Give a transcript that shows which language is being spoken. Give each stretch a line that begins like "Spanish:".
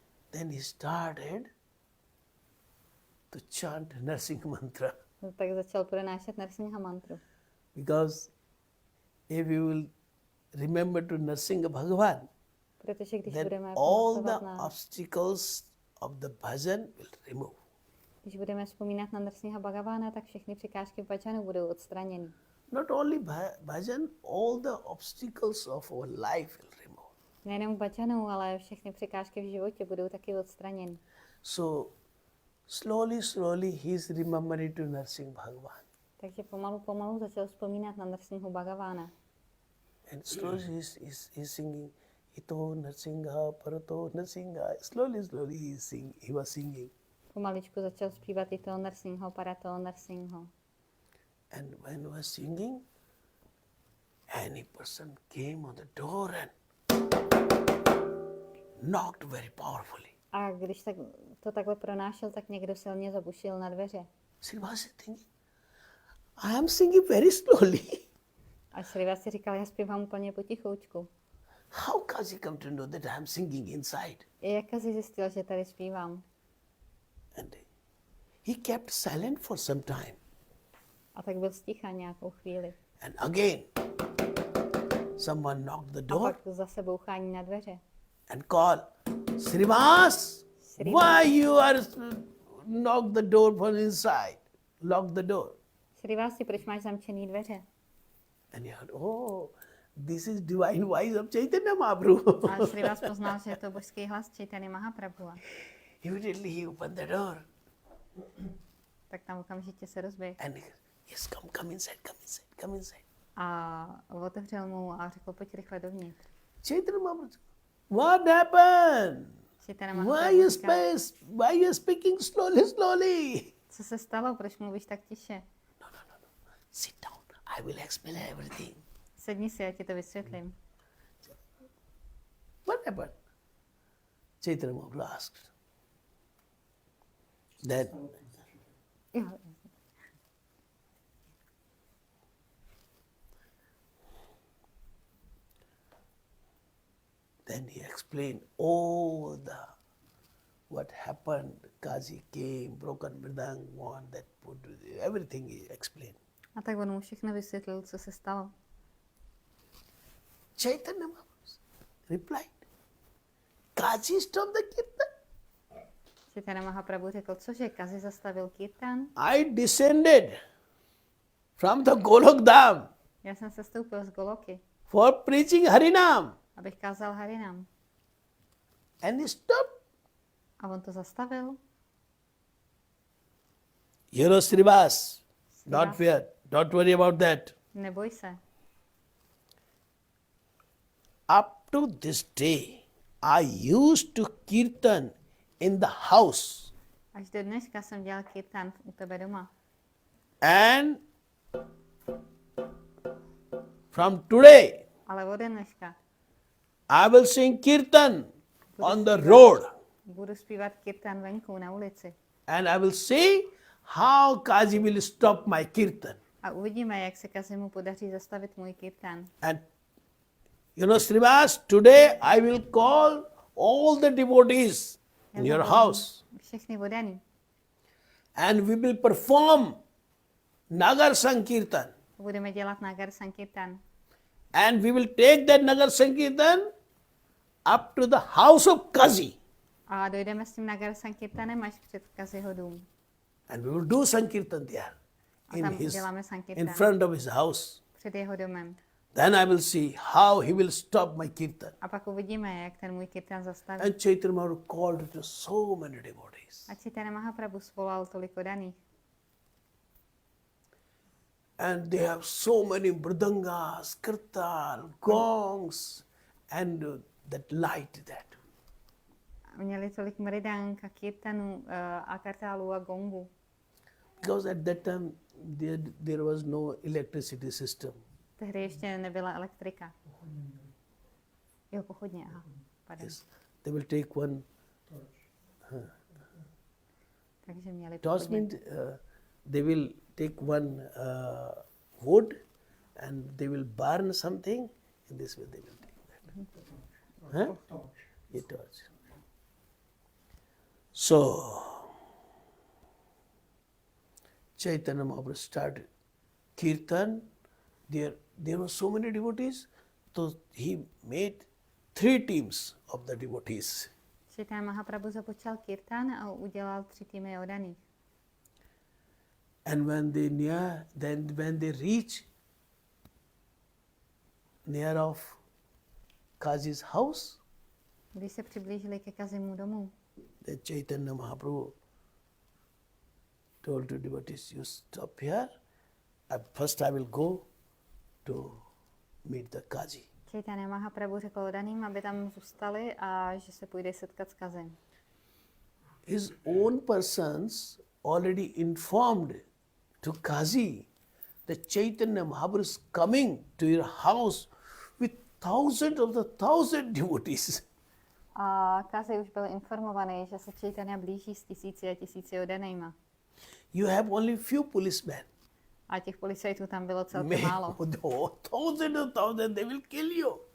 English: Then he started to chant Narsingh mantra.
Czech: No, tak začal pronášet Narsingha mantru.
English: Because if you will remember to Narsingh Bhagavan,
Czech: Protože když
English: then
Czech: budeme
English: all the
Czech: pamatovat na,
English: obstacles of the bhajan will remove.
Czech: když budeme vzpomínat na Narsingha Bhagavána, tak všechny překážky v bhajanu budou odstraněny.
English: Not only bhajan, all the obstacles of our life will remove.
Czech: Nejenom v bhajanu, ale všechny překážky v životě budou taky odstraněny.
English: So slowly he is remembering to Narsingh Bhagavan.
Czech: Takže pomalu začal vzpomínat na Narsinghu Bhagavána.
English: And slowly he's singing, Ito Narsingha, Parato Narsingha. Slowly he was singing.
Czech: Pomaličku začal zpívat Ito Narsingho, Parato Narsingho.
English: And when he was singing, any person came on the door and knocked very powerfully.
Czech: A když to takhle pronášel, tak někdo silně zabušil na dveře.
English: Srinivas is thinking, I am singing very slowly.
Czech: A Srinivas si říkal, já zpívám úplně potichoučku.
English: How Kazi come to know that I am singing inside?
Czech: Jak Kazi zjistil, že tady zpívám?
English: And he kept silent for some time.
Czech: A tak byl sticha nějakou chvíli.
English: And again, someone knocked the
Czech: A
English: door
Czech: pak zase bouchání na dveře.
English: and called, Srinivas, why you are knock the door from inside? Lock the door.
Czech: Srinivasi, proč máš zamčený dveře?
English: And he heard, oh, this is divine voice of Chaitanya Mahaprabhu.
Czech: A Srinivas poznal, že je to božský hlas Chaitanya Mahaprabhu.
English: Immediately he opened the door.
Czech: Tak tam okamžitě se rozběhl.
English: And he, yes, come inside.
Czech: A otevřel mu a řekl, pojď rychle dovnitř.
English: Chaitanya Mahaprabhu, what happened?
Czech: Chaitanya
English: Why
Czech: Mahaprabhu říkal,
English: you speaking slowly?
Czech: co se stalo, proč mluvíš tak tiše?
English: No. Sit down. I will explain everything.
Czech: Sedni si, já ti to vysvětlím.
English: What happened? Chaitanya Mahaprabhu asked. Then
Czech: Jo.
English: Then he explained all what happened. Kazi came, broken mridang, one that put everything he explained.
Czech: A tak on mu všechno vysvětlil, co se stalo.
English: Chaitanya Mahaprabhu replied, Kazi stopped the kirtan.
Czech: Chaitanya Mahaprabhu řekl, cože, Kazi zastavil kirtan?
English: I descended from the Golok Dham
Czech: Já jsem se stoupil z Goloky,
English: for preaching Harinam.
Czech: abych kázal Harinam.
English: And he stopped.
Czech: A on to zastavil.
English: Srinivas, not fear. Don't worry about that.
Czech: Neboj se.
English: Up to this day, I used to kirtan in the house.
Czech: Až do dneška jsem dělal kirtan u tebe doma.
English: And from today,
Czech: Ale ode dneška
English: I will sing kirtan on the road.
Czech: budu zpívat kirtan venku na ulici.
English: And I will see how Kazi will stop my kirtan.
Czech: A uvidíme, jak se Kazimu podaří zastavit můj kirtan.
English: And Srinivas, today I will call all the devotees in your house.
Czech: Všechny vodaný.
English: And we will perform Nagar Sankirtan.
Czech: Budeme dělat Nagar Sankirtan.
English: And we will take that Nagar Sankirtan up to the house of Kazi.
Czech: A dojdeme s tím Nagar Sankirtanem až před Kaziho dům.
English: And we will do Sankirtan there
Czech: A tam děláme
English: in
Czech: Sankirtan
English: front of his house.
Czech: před jeho domem.
English: Then I will see how he will stop my kirtan.
Czech: A pak uvidíme, jak ten můj kirtan zastaví.
English: And Chaitanya Mahaprabhu called to so many devotees.
Czech: A Chaitanya Mahaprabhu svolal tolik odaných.
English: And they have so many mridangas, kirtan, gongs, and that light that.
Czech: Měli tolik mridang a kirtanů a kartálů a gongů.
English: Because at that time there was no electricity system.
Czech: Tehdy ještě nebyla elektrika. Jo, pochodně, aha. Pardon.
English: Yes. They will take one.
Czech: Takže měli
English: Toss
Czech: pochodně.
English: means they will take one wood and they will burn something. In this way they will take that. Huh? A torch. So Chaitanya Mahaprabhu started kirtan. There were so many devotees, so he made 3 teams of the devotees.
Czech: Chaitanya Mahaprabhu započal kirtan a udělal 3 týmy odaných.
English: And when they reach near of Kazi's house,
Czech: Když se přiblížili ke Kazimu domu,
English: the Chaitanya Mahaprabhu told the devotees, you stop here. First I will go to meet the Kazi.
Czech: Chaitanya Mahaprabhu řekl odaným, aby tam zůstali a že se půjde setkat s Kazim.
English: His own persons already informed to Kazi that Chaitanya Mahaprabhu is coming to your house with thousands of the 1,000 devotees.
Czech: A Kazi už byl informovaný, že se Chaitanya blíží s 1000 a 1000 odanýma.
English: You have only few policemen.
Czech: A těch policajtů tam bylo celkem málo.
English: Thousands of thousands, they will kill you.